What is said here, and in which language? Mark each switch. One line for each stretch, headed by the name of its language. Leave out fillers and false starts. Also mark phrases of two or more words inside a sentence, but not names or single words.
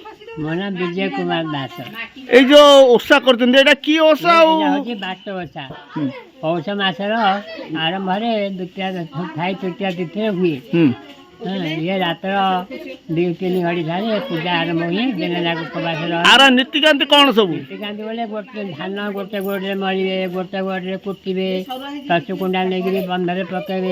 Odia: ମୋ ନାଁ ବିଜୟ କୁମାର ଦାସ।
Bangla: এই যে ওষা করছেন এটা কি ওষা
Odia: ହେଉଛି ବାଟ ଓଷା। ପୌଷ ମାସର ଆରମ୍ଭରେ ଦ୍ୱିତୀୟା ଥାଇ ତୃତୀୟା ତିଥିରେ ହୁଏ। ଇଏ ରାତ୍ର 2-3 ଘଡ଼ି ଠାରେ ପୂଜା ଆରମ୍ଭ ହୁଏ। ଦିନ ଯାକ ଉପବାସ ରହେ। ଆର ନୀତିକାନ୍ତି କଣ ସବୁ? ନୀତିକାନ୍ତି ବୋଲେ ଧାନ ଗୋଟେ ଗୋଡ଼ରେ ମଳିବେ, ଗୋଟେ ଗୋଡ଼ରେ କୁଟିବେ, ଚଷୁ କୁଣ୍ଡା ନେଇକିରି ବନ୍ଧରେ ପକେଇବେ।